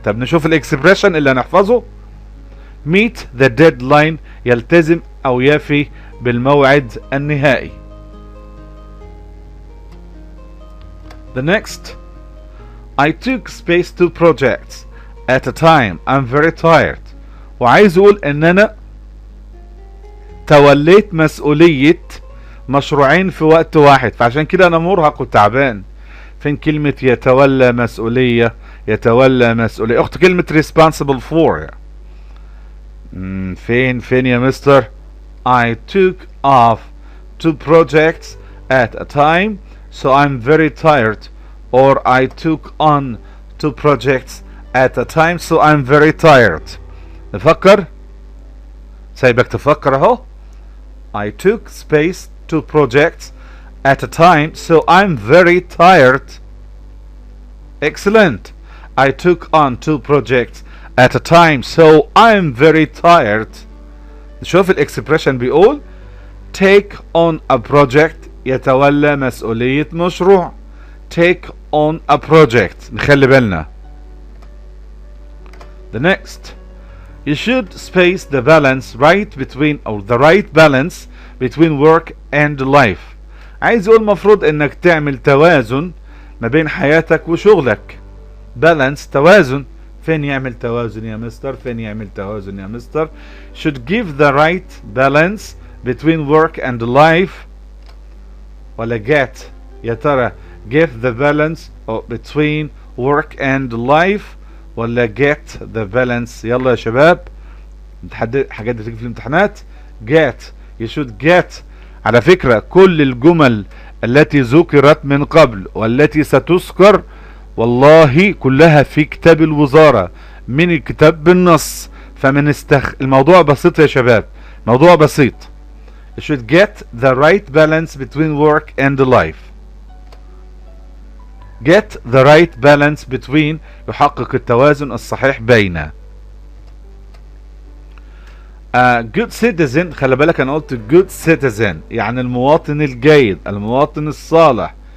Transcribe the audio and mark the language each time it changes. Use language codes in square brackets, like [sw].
[ar] طب نشوف الاكسبريشن اللي هنحفظه. [en] meet the deadline [ar] يلتزم أو يفي بالموعد النهائي. [en] the next I took space 2 projects at a time. I'm very tired. [ar] وعايز اقول ان انا توليت مسؤولية مشروعين في وقت واحد، فعشان كده انا مرهق وتعبان. فين كلمة يتولى مسؤولية؟ يتولى مسؤولية اخت كلمة [en] responsible for. [ar] فين يا مستر؟ [en] I took off 2 projects at a time so I'm very tired, or I took on 2 projects at a time so I'm very tired. [ar] نفكر، سايبك تفكر اهو. [en] I took space 2 projects at a time so I'm very tired. Excellent. I took on 2 projects at a time so I'm very tired. [ar] نشوف الاكسبريشن بيقول [en] take on a project [ar] يتولى مسؤولية مشروع. [en] take on a project. [ar] نخلي بالنا. [en] the next you should space the balance right between or the right balance between work and life. [ar] عايز اقول المفروض انك تعمل توازن ما بين حياتك وشغلك. [en] balance توازن. [ar] فين يعمل توازن يا مستر؟ فين يعمل توازن يا مستر؟ [en] should give the right balance between work and life [ar] ولا get؟ يا ترى [en] give the balance between work and life [ar] ولا get the balance؟ يلا يا شباب، حاجات بتيجي في الامتحانات. [en] get. you should get. [ar] على فكرة كل الجمل التي ذكرت من قبل والتي ستذكر والله كلها في كتاب الوزارة من الكتاب بالنص، الموضوع بسيط يا شباب، موضوع بسيط. [en] you should get the right balance between work and life. get the right balance between [ar] يحقق التوازن الصحيح بين. [en] good citizen. [ar] خلي بالك انا قلت [en] good citizen [ar] يعني المواطن الجيد، المواطن الصالح.